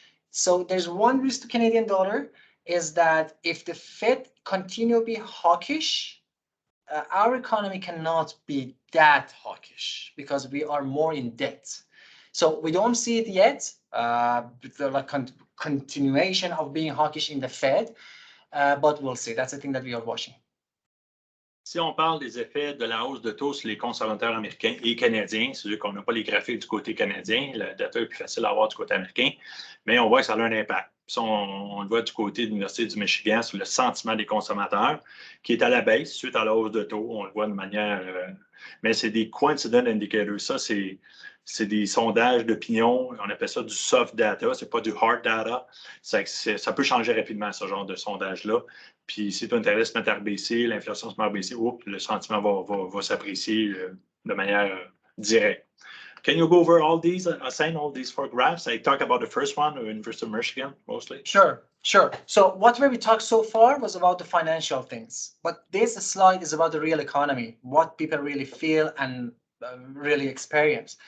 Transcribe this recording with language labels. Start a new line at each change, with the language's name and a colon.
English: So there's one risk to Canadian dollar is that if the Fed continue to be hawkish, our economy cannot be that hawkish because we are more in debt. So we don't see it yet, like continuation of being hawkish in the Fed, but we'll see. That's the thing that we are watching.
French: Si on parle des effets de la hausse de taux sur les consommateurs américains et canadiens, c'est-à-dire qu'on n'a pas les graphiques du côté canadien, la data est plus facile à avoir du côté américain, mais on voit que ça a un impact. Puis on le voit du côté de l'Université du Michigan sur le sentiment des consommateurs qui est à la baisse suite à la hausse de taux. On le voit de manière... mais c'est des coincident indicators. Ça, c'est des sondages d'opinion. On appelle ça du soft data. C'est pas du hard data. Ça peut changer rapidement, ce genre de sondage-là. Puis si ton intérêt se met à baisser, l'inflation se met à baisser, le sentiment va s'apprécier de manière directe.
English: Can you go over all these, assign all these 4 graphs? I talk about the first one, University of Michigan, mostly. Sure. So whatever we talked so far was about the financial things, but this slide is about the real economy, what people really feel and really experience.